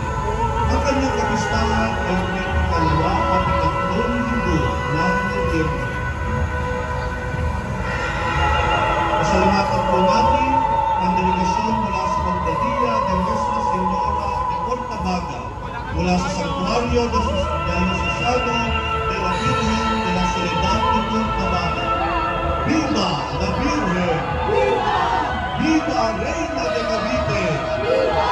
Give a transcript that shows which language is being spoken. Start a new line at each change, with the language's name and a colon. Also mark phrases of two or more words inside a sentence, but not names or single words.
Filipino: Ang kanyang kapistahan ay may ikalawa at ikatlong linggo ng Nobyembre. Pasalamatan po natin ang delegasyon mula sa Magdalena de Nuestra Señora de Portabaga, mula sa Santuario Diocesano de la Virgen de la Soledad de Portabaga.
Spanish: Viva la Virgen! Viva! Viva Reina de Cavite! Viva!